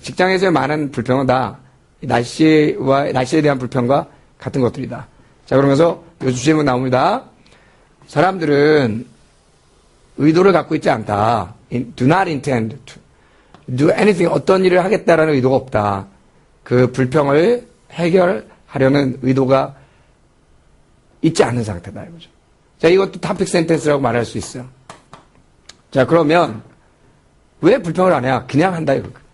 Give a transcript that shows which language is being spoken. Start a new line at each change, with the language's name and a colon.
Korean: 직장에서의 많은 불평은 다 날씨에 대한 불평과 같은 것들이다. 자, 그러면서 요 주제문 나옵니다. 사람들은 의도를 갖고 있지 않다.
English: Do not intend to do anything.
Korean: 어떤 일을 하겠다라는 의도가 없다. 그 불평을 해결하려는 의도가 있지 않은 상태다. 이거죠. 자, 이것도 topic sentence라고 말할 수 있어요. 자, 그러면 왜 불평을 안 해야? 그냥 한다, 이거.